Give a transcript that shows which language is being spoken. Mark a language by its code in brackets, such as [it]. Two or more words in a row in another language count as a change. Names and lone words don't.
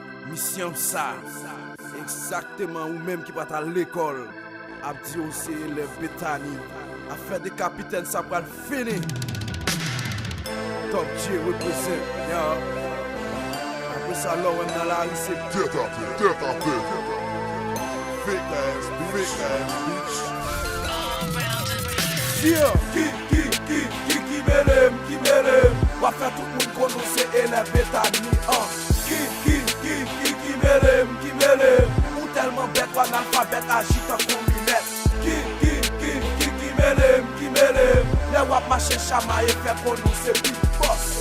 [ht] Misyon sa, egzakteman ou menm ki pa ta lekòl, ap di ou se elèv Betani, afè de kapitèn sa pral fini. [en] Top G represent, yo. [ht] Apre sa, lò, wè m nan lari, se Tèt a tèt, tèt a tèt. [en] Fake ass, fake ass, bitch. Yeah. [ht] Ki, ki, ki, ki, ki, belem, ki, belem. Wa fè tout moun konnen se elèv Betani, an. Ki, ki, ki, ki, ki, belem, ki, belem. Ou tèlman bèt, ou analfabèt, aji tan kon linèt. Ki, ki, ki, ki, ki, belem, ki, belem. Lè w ap mache chamaye, fè konnen se [en] big boss.